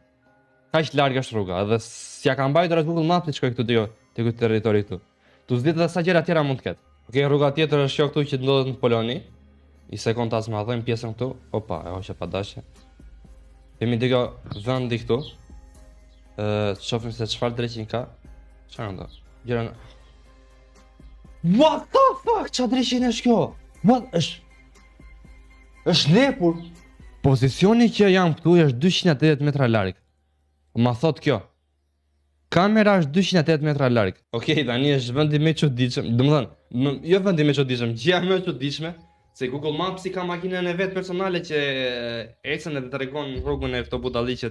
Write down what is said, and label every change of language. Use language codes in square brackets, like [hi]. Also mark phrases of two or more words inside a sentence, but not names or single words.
[sq] Kaq larg është rruga, edhe s'ja ka mbajtur atë Google Maps të shkoj këtu te ky territori këtu. Tu s'ditë edhe sa gjëra tjera mund të ketë. Okej, rruga tjetër është kjo këtu që ndodhet në Poloni. I sekond ta zmadhojmë pjesën këtu. Opa, e hoqja pa dashje. Kemi dhe kjo vendi këtu. Shohim se çfarë drejtimi ka. Çfarë ndo? Gjëra. [en] What the fuck? [sq] Çfarë drejtimi është kjo? What është? Është lepur. Pozicioni që jam këtu është 280 metra larg. Ma thot kjo. Kamera është 280 metra larg. Okej, tani është vendi më i çuditshëm. Domethënë, jo vendi më i çuditshëm, gjëja më e çuditshme, se Google Maps i ka makinën e vet personale që ecën edhe tregon rrugën e këto budalliqet.